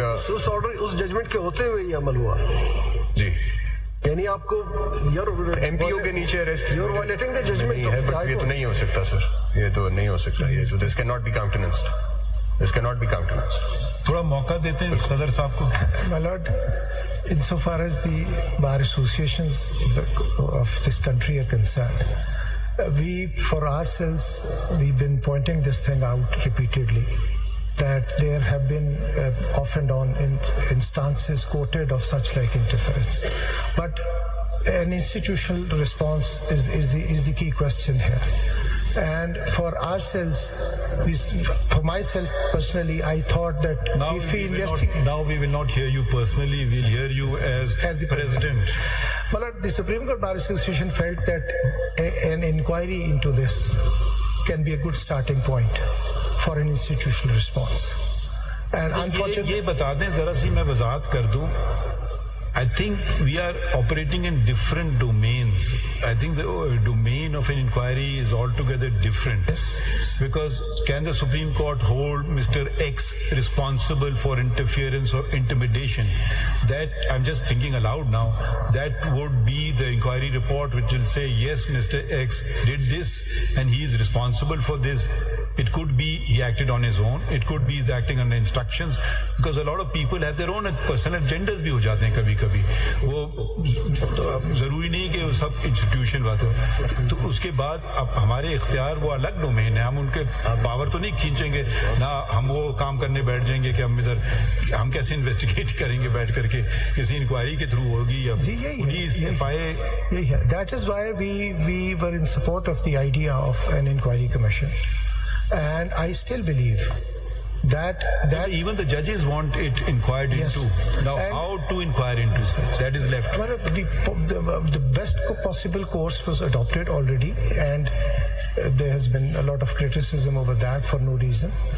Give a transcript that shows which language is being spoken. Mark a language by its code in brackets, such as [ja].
[ur] اس order اس judgment کے ہوتے ہوئے یہ عمل ہوا. جی یعنی آپ کو ایم پی او کے نیچے arrest [en] you are violating the judgment [ur] ہے, بٹ یہ تو نہیں ہو سکتا سر, یہ تو نہیں ہو سکتا. یہ [en] this can not be countenanced, [ur] this can not be کاؤنٹیننسڈ. تھوڑا موقع دیتے ہیں صدر صاحب کو. [en] My Lord, insofar as the bar associations of this country are concerned, we, for ourselves, we've been pointing this thing out repeatedly, that there have been off and on instances quoted of such like interference. But an institutional response is the key question here. And for ourselves, for myself personally, I thought that if we investigate... Now we will not hear you personally, we'll hear you as the President. But the Supreme Court Bar Association felt that an inquiry into this can be a good starting point for an institutional response. And unfortunately... [ur] یہ بتا دیں ذرا سی, میں وضاحت کر دوں. [en] I think we are operating in different domains. I think the domain of an inquiry is altogether different. Because can the Supreme Court hold Mr. X responsible for interference or intimidation? That, I'm just thinking aloud now, that would be the inquiry report which will say, yes, Mr. X did this and he is responsible for this. It could be he acted on his own. It could be he's acting under instructions. Because a lot of people have their own personal agendas [ur] بھی ہو جاتے ہیں کبھی کبھی. وہ ضروری نہیں کہ وہ سب انسٹیٹیوشن بات ہو. تو اس کے بعد اب ہمارے اختیار وہ الگ ڈومین ہے, ہم ان کے پاور تو نہیں کھینچیں گے نہ, ہم وہ کام کرنے بیٹھ جائیں گے کہ ہم ادھر ہم کیسے انویسٹیگیٹ کریں گے بیٹھ کر کے, کسی انکوائری کے تھرو ہوگی یا police F I a. [en] That is why we were in support of the idea of an inquiry commission. And I still believe that even the judges want it inquired into. Now, how to inquire into that is left. The best possible course was adopted already, and there has been a lot of criticism over that for no reason.